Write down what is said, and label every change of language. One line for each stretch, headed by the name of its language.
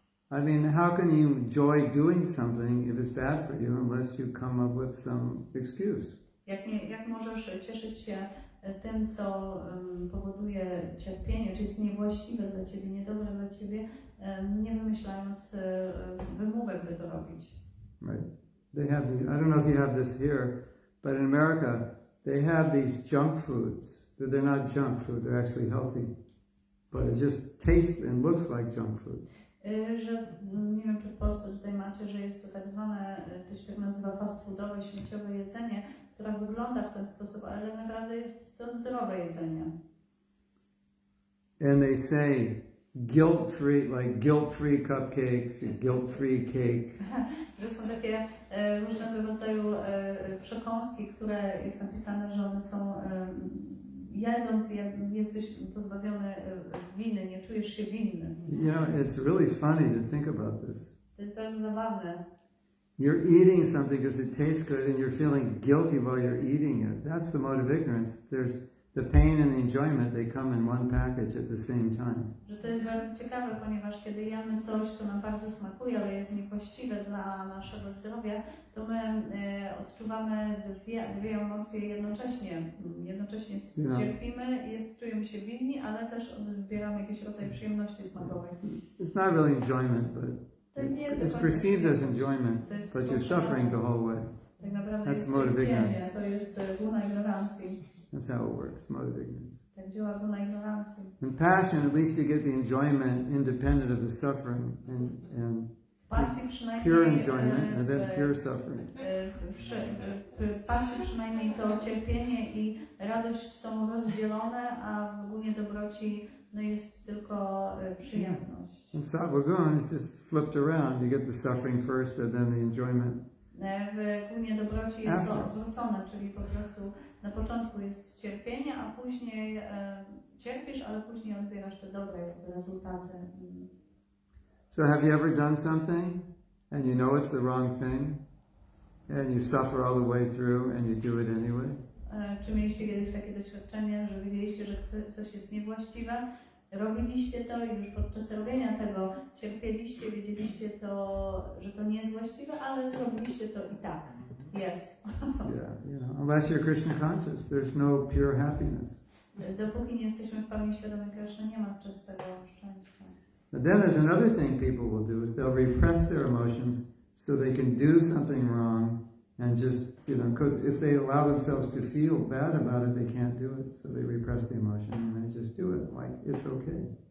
English: I mean, how can you enjoy doing something if it's bad for you unless you come up with some excuse?
Polish: Jak możesz cieszyć się tym, co powoduje cierpienie, czy jest niewłaściwe dla Ciebie, niedobre dla Ciebie, nie wymyślając wymówek, by to robić.
English: Right. They have these, I don't know if you have this here, but in America, they have these junk foods. They're not junk food, they're actually healthy. But it just tastes and looks like junk food.
Polish: Że nie wiem, czy w Polsce tutaj macie, że jest to tak zwane, to się tak nazywa fast foodowe, śmieciowe jedzenie, które wygląda w ten sposób, ale tak naprawdę jest to zdrowe jedzenie.
English: And they say guilt-free, like guilt-free cupcakes, guilt-free cake.
Polish: Że są takie różnego rodzaju przekąski, które jest napisane, że one są jedząc je, jesteś pozbawiony winy, nie czujesz się winny.
English: You know, it's really funny to think about this.
Polish: To jest bardzo zabawne.
English: You're eating something because it tastes good and you're feeling guilty while you're eating it. That's the mode of ignorance. There's the pain and the enjoyment, they come in one package at the same time.
Polish: Że to jest bardzo ciekawe, ponieważ kiedy jemy coś, co nam bardzo smakuje, ale jest niewłaściwe dla naszego zdrowia, to my odczuwamy dwie emocje jednocześnie. Jednocześnie cierpimy, czujemy się winni, ale też odbieramy jakiś rodzaj przyjemności smakowej.
English: It's not really enjoyment, but it's perceived as enjoyment, but you're suffering the whole way.
Polish: Tak naprawdę
English: That's mode of ignorance.
Polish: to jest guna ignorancji.
English: That's how it works, mode of ignorance.
Polish: Tak działa guna ignorancji.
English: In passion, at least you get the enjoyment independent of the suffering, and pure enjoyment, and then pure suffering.
Polish: W pasji przynajmniej to cierpienie i radość są rozdzielone, a w gunie dobroci jest tylko przyjemność.
English: In Sattva-gun, it's just flipped around. You get the suffering first, and then the enjoyment.
Polish: W gunie dobroci jest to odwrócone, czyli po prostu na początku jest cierpienie, a później cierpisz, ale później odbierasz te dobre rezultaty.
English: So have you ever done something and you know it's the wrong thing and you suffer all the way through and you do it anyway?
Polish: Czy mieliście kiedyś takie doświadczenie, że wiedzieliście, że coś jest niewłaściwe, robiliście to i już podczas robienia tego cierpieliście, wiedzieliście to, że to nie jest właściwe, ale zrobiliście to i tak.
English: Yes. Yeah, unless you're Krishna conscious, there's no pure happiness.
Polish: Dopóki nie jesteśmy w pełni świadomi Krishna, nie ma czystego szczęścia.
English: But then there's another thing people will do is they'll repress their emotions so they can do something wrong and just, because if they allow themselves to feel bad about it, they can't do it. So they repress the emotion and they just do it like it's okay.